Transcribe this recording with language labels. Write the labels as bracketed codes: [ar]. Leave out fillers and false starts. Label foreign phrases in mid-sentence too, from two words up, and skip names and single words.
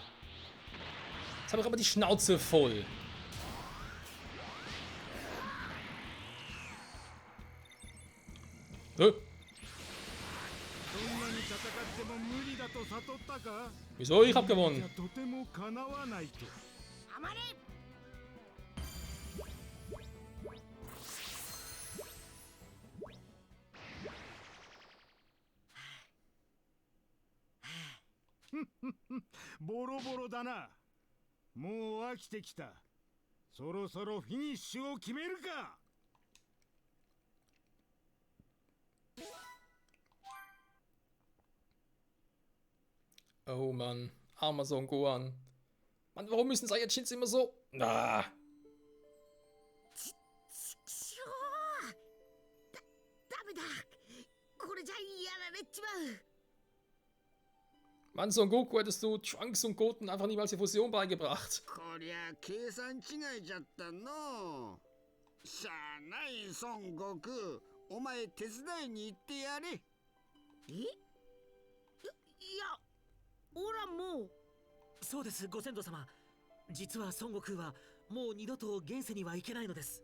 [de] Jetzt habe ich aber die Schnauze voll. Hä? [ja] そんなに戦っても無理だと悟ったか。 [de] Wieso? Ich hab [ja] じゃ [de] gewonnen. [ja] とてもかなわないと。甘れ。ボロボロだな。もう飽きてきた。そろそろフィニッシュを決めるか。 [de] Oh Mann, armer Son Gohan. Mann, warum müssen Saiyajins immer so... Ah. [ja] ちくしょう。ダメだ。これじゃやられちまう。 [de] Mann, Son Goku, hättest du Trunks und Goten einfach niemals die Fusion beigebracht. [ja] こりゃ計算違いじゃったの。しゃあない孫悟空、お前手伝いに行ってやれ。いや、オラもう。そうです、ご先祖様。実は孫悟空はもう二度と現世には行けないのです。